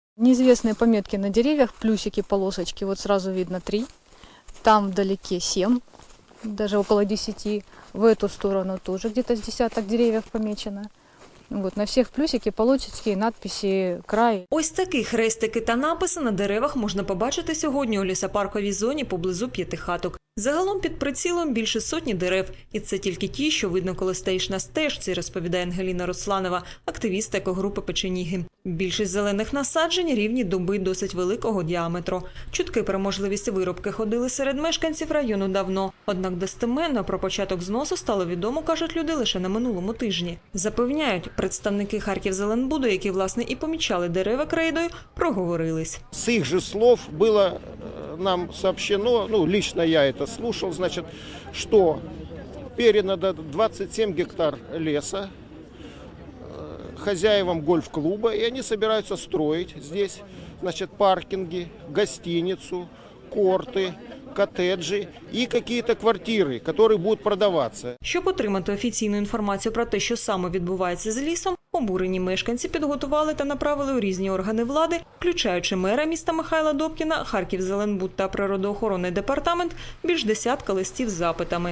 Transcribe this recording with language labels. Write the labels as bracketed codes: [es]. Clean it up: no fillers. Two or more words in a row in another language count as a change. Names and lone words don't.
[ru] Неизвестные пометки на деревьях, плюсики, полосочки, вот сразу видно 3. Там вдалеке 7, даже около 10. В эту сторону тоже где-то с десяток деревьев помечено. Вот, [uk] на всіх плюсики, полосочки і надписи «Край». Ось такі хрестики та написи на деревах можна побачити сьогодні у лісопарковій зоні поблизу П'ятихаток. Загалом під прицілом більше сотні дерев. І це тільки ті, що видно, коли стоїш на стежці, розповідає Ангеліна Русланова, активістка екогрупи «Печеніги». Більшість зелених насаджень – рівні дуби досить великого діаметру. Чутки про можливість вирубки ходили серед мешканців району давно. Однак достеменно про початок зносу стало відомо, кажуть люди, лише на минулому тижні. Запевняють, представники Харківзеленбуду, які, власне, і помічали дерева крейдою, проговорились. [ru] С их же слов было нам сообщено, лично я это слушал, значит, что передано 27 гектар леса хозяевам гольф-клуба, и они собираются строить здесь, значит, паркинги, гостиницу, корты, [uk] коттеджі і якісь квартири, які будуть продаватися. Щоб отримати офіційну інформацію про те, що саме відбувається з лісом, обурені мешканці підготували та направили у різні органи влади, включаючи мера міста Михайла Добкіна, Харківзеленбуд та природоохоронний департамент, більш десятка листів з запитами.